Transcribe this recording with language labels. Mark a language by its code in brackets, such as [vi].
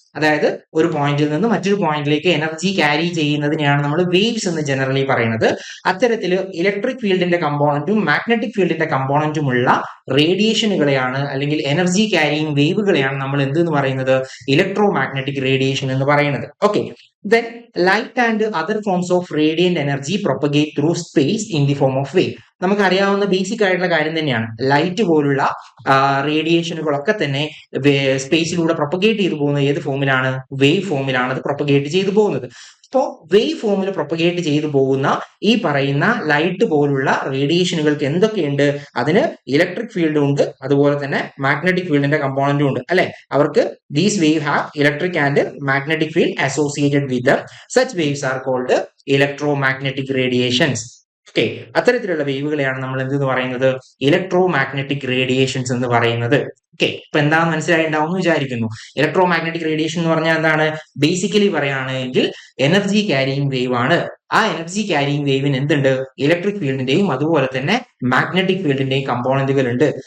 [ml] അതായത് ഒരു പോയിന്റിൽ നിന്ന് മറ്റൊരു പോയിന്റിലേക്ക് എനർജി ക്യാരി ചെയ്യുന്നതിനെയാണ് നമ്മൾ വേവ്സ് എന്ന് ജനറലി പറയുന്നത്. അത്തരത്തിൽ ഇലക്ട്രിക് ഫീൽഡിന്റെ കമ്പോണന്റും മാഗ്നറ്റിക് ഫീൽഡിന്റെ കമ്പോണന്റും ഉള്ള റേഡിയേഷനുകളെയാണ് അല്ലെങ്കിൽ എനർജി ക്യാരിയിങ് വേവുകളെയാണ് നമ്മൾ എന്തെന്ന് പറയുന്നത്, ഇലക്ട്രോ മാഗ്നറ്റിക് റേഡിയേഷൻ എന്ന് പറയുന്നത്. [en] Okay, then light and other forms of radiant energy propagate through space in the form of wave. [ml] നമുക്ക് അറിയാവുന്ന ബേസിക് ആയിട്ടുള്ള കാര്യം തന്നെയാണ്. ലൈറ്റ് പോലുള്ള റേഡിയേഷനുകളൊക്കെ തന്നെ സ്പേസിലൂടെ പ്രൊപ്പഗേറ്റ് ചെയ്തു പോകുന്നത് ഏത് ഫോമിലാണ്, വേവ് ഫോമിലാണ് അത് പ്രൊപ്പഗേറ്റ് ചെയ്തു പോകുന്നത്. അപ്പോൾ വേവ് ഫോമിൽ പ്രൊപ്പഗേറ്റ് ചെയ്തു പോകുന്ന ഈ പറയുന്ന ലൈറ്റ് പോലുള്ള റേഡിയേഷനുകൾക്ക് എന്തൊക്കെയുണ്ട്, അതിന് ഇലക്ട്രിക് ഫീൽഡും ഉണ്ട്, അതുപോലെ തന്നെ മാഗ്നറ്റിക് ഫീൽഡിന്റെ കമ്പോണന്റും ഉണ്ട് അല്ലെ. [en] അവർക്ക് these wave have electric and magnetic field associated with them. Such waves are called electromagnetic radiations. [ml] Okay, അത്തരത്തിലുള്ള വേവുകളെയാണ് നമ്മൾ എന്തെന്ന് പറയുന്നത്, ഇലക്ട്രോ മാഗ്നറ്റിക് റേഡിയേഷൻസ് എന്ന് പറയുന്നത്. ഓക്കെ, ഇപ്പൊ എന്താണെന്ന് മനസ്സിലായിട്ടുണ്ടാവും എന്ന് വിചാരിക്കുന്നു. ഇലക്ട്രോ മാഗ്നറ്റിക് റേഡിയേഷൻ എന്ന് പറഞ്ഞാൽ എന്താണ്, ബേസിക്കലി പറയുകയാണെങ്കിൽ എനർജി ക്യാരിയിങ് വേവ് ആണ്. ആ എനർജി ക്യാരിയിങ് വേവിന് എന്തുണ്ട്, ഇലക്ട്രിക് ഫീൽഡിന്റെയും അതുപോലെ തന്നെ മാഗ്നറ്റിക് ഫീൽഡിന്റെയും കമ്പോണന്റുകൾ ഉണ്ട്.